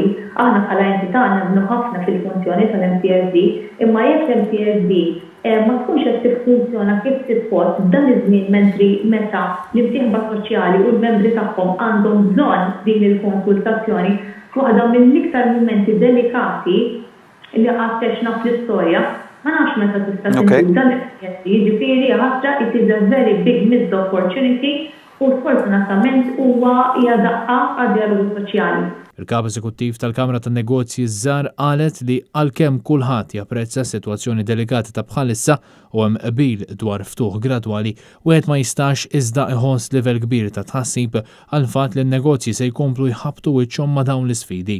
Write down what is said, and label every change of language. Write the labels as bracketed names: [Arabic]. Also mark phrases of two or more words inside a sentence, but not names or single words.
[Maltese] Aħna bħala entità nabnu ħafna fil-funzjoni tal-MCSD, imma jekk l-MCSD ma tkunx qed tiffunzjona kif suppost f'dan iż-żmien meta l-imsieħba soċjali u l-membri tagħhom għandhom bżonn din il-konsultazzjoni waħda mill-iktar mumenti delikati li għastex fl-istorja. Ma nafx meta tista' tinżel dan il-MCSD, ġifieri ħasra [English] it is a very big missed opportunity [Maltese] u sfortunatament huwa hija daqqa għad-dialogu soċjali. Il-kap eżekuttiv tal-Kamra tan-Negozji żgħar qalet li għalkemm kulħadd japprezza s-sitwazzjoni delikati ta' bħalissa u hemm qbil dwar ftuħ gradwali, wieħed ma jistax iżda iħoss livell kbir ta' tħassib għal fatt li n-negozji se jkomplu jħabbtu wiċċhom ma' dawn l-isfidi.